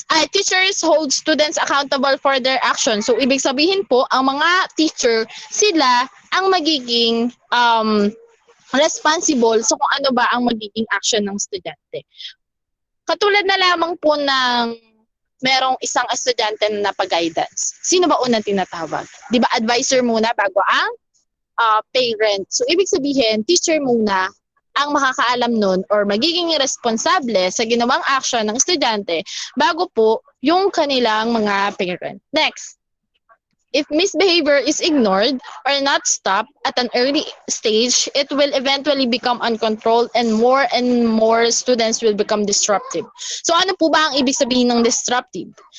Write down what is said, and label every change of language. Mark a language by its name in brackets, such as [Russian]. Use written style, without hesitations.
[English] Teachers hold students accountable for their action. [Filipino] So, ibig sabihin po, ang mga teacher, sila ang magiging responsible sa kung ano ba ang magiging action ng estudyante. Katulad na lamang po ng merong isang estudyante na napag-guidance. Sino ba unang tinatawag? Di ba advisor muna bago ang parent? So, ibig sabihin, teacher muna ang makakaalam nun or magiging responsable sa ginawang action ng estudyante bago po yung kanilang mga parent. [English] Next. If misbehavior is ignored or not stopped at an early stage, it will eventually become uncontrolled and more students will become disruptive. [Filipino] So ano po ba ang ibig sabihin ng disruptive?